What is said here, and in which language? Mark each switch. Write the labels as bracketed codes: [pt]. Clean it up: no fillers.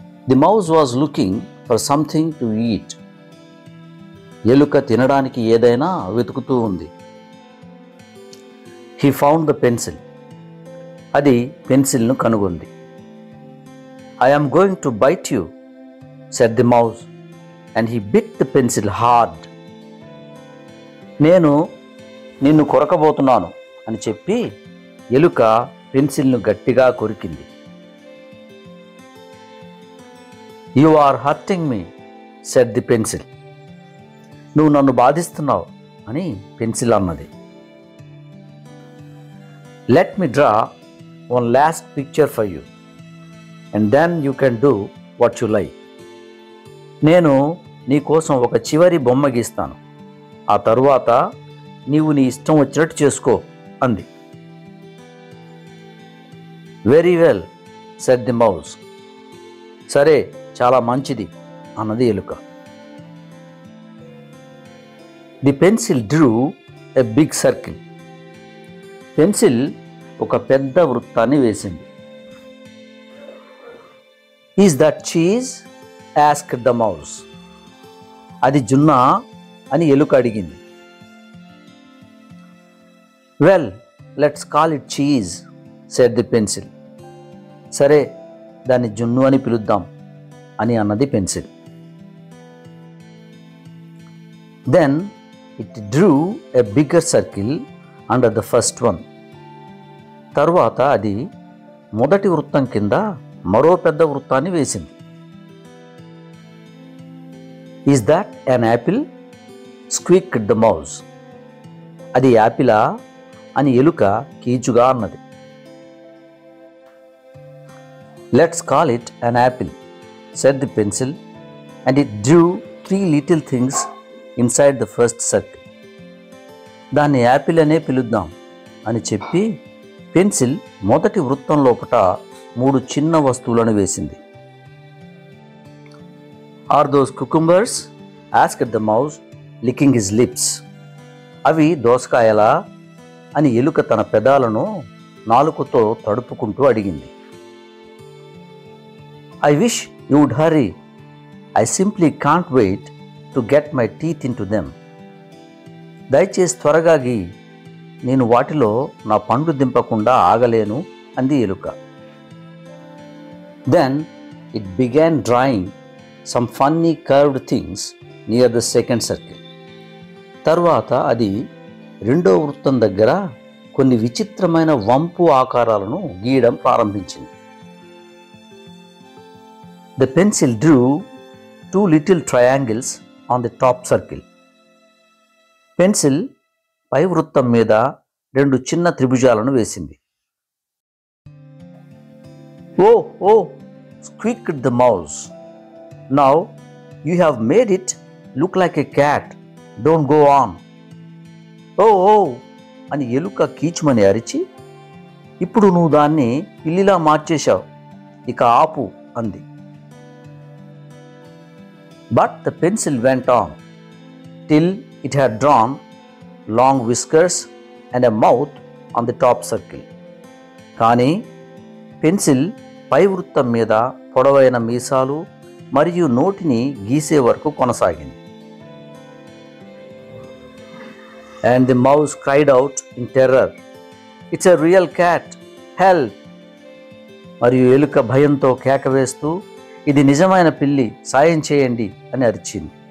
[en] The mouse was looking for something to eat. [te] ఎలుక తినడానికి ఏదైనా వెతుకుతూ ఉంది. [en] He found the pencil. [te] అది పెన్సిల్ను కనుగొంది. [en] I am going to bite you, said the mouse, and he bit the pencil hard. [te] నేను నిన్ను కొరకబోతున్నాను అని చెప్పి ఎలుక పెన్సిల్ను గట్టిగా కొరికింది. [en] You are hurting me, said the pencil. [te] నువ్వు నన్ను బాధిస్తున్నావు అని పెన్సిల్ అన్నది. [en] Let me draw one last picture for you, and then you can do what you like. [te] నేను నీ కోసం ఒక చివరి బొమ్మ గీస్తాను, ఆ తరువాత నీవు నీ ఇష్టం వచ్చినట్టు చేసుకో అంది. [en] Very well, said the mouse. [te] సరే, చాలా మంచిది అన్నది ఎలుక. [en] The pencil drew a big circle. [te] Pencil ఒక పెద్ద వృత్తాన్ని వేసింది. [en] Is that cheese? asked the mouse. [te] అది జున్నా అని ఎలుక అడిగింది. [en] Well, let's call it cheese, said the pencil. [te] సరే, దాన్ని జున్ను అని పిలుద్దాం అని అన్నది pencil. [en] Then it drew a bigger circle under the first one. [te] తరువాత అది మొదటి వృత్తం కింద మరో పెద్ద వృత్తాన్ని వేసింది. [en] Is that an apple? squeaked the mouse. [te] అది యాపిలా అని ఎలుక కీచుగా అన్నది. [en] Let's call it an apple, said the pencil, and it drew 3 little things inside the first circle. [te] దాన్ని యాపిల్ అనే పిలుద్దాం అని చెప్పి పెన్సిల్ మొదటి వృత్తం లోపట 3 చిన్న వస్తువులను వేసింది. [en] Are those cucumbers? asked the mouse, licking his lips. [te] అవి దోసకాయలా అని ఎలుక తన పెదాలను నాలుకతో తడుపుకుంటూ అడిగింది. [en] I wish you would hurry. I simply can't wait to get my teeth into them. [te] దయచేసి త్వరగా గీ, నేను వాటిలో నా పండు దింపకుండా ఆగలేను అంది ఎలుక. [en] Then it began drawing some funny curved things near the second circle. [te] తర్వాత అది రెండో వృత్తం దగ్గర కొన్ని విచిత్రమైన వంపు ఆకారాలను గీయడం ప్రారంభించింది. [en] The pencil drew 2 little triangles on the top circle. [te] Pencil పై వృత్తం మీద 2 చిన్న త్రిభుజాలను వేసింది. [en] Oh, oh, squeaked the mouse. Now you have made it look like a cat. Don't go on. [te] Oh, oh అని ఎలుక కీచుమని అరిచి, ఇప్పుడు నువ్వు దాన్ని పిల్లిలా మార్చేశావు, ఇక ఆపు అంది. [en] But the pencil went on till it had drawn long whiskers and a mouth on the top circle. [te] కానీ పెన్సిల్ పై వృత్తం మీద పొడవైన మీసాలు మరియు నోటిని గీసే వరకు కొనసాగింది. [en] And the mouse cried out in terror, "It's a real cat! Help!" [te] మరియు ఎలుక భయంతో కేక వేస్తూ, ఇది నిజమైన పిల్లి, సాయం చేయండి అని అరిచింది.